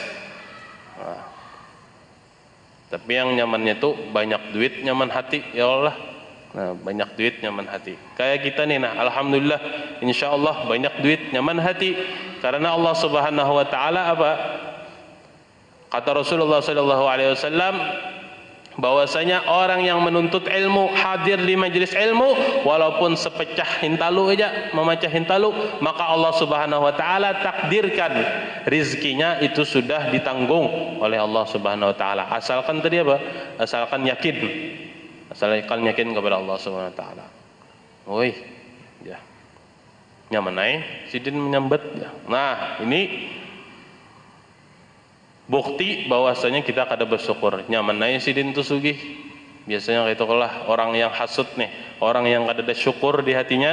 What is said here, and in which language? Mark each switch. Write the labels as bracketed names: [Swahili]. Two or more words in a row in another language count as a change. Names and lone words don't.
[Banjar] Nah, tapi yang nyamannya itu banyak duit nyaman hati, [Arabic] يا الله. [Banjar] Nah, banyak duit nyaman hati. Kayak kita nih, nah [Arabic] الحمد لله إن شاء الله [Banjar] banyak duit nyaman hati karena Allah [Arabic] سبحانه وتعالى [Banjar] apa? [Indonesian] Kata Rasulullah [Arabic] صلى الله عليه وسلم [Indonesian] bahwasanya orang yang menuntut ilmu hadir di majelis ilmu walaupun sepecah hintalu aja, memecah hintalu, maka Allah [Arabic] سبحانه وتعالى [Indonesian] takdirkan rizkinya itu sudah ditanggung oleh Allah [Arabic] سبحانه وتعالى. [Indonesian] Asalkan tadi apa? Asalkan yakin. Asalkan yakin kepada Allah [Arabic] سبحانه وتعالى. [Indonesian] Woi, ya. [Banjar] Nyaman sidin menyambet ya. Nah, ini bukti bahwasanya kita kada bersyukur. Nyaman sidin tu sugih. Biasanya itu lah orang yang hasud nih, orang yang kada ada syukur di hatinya.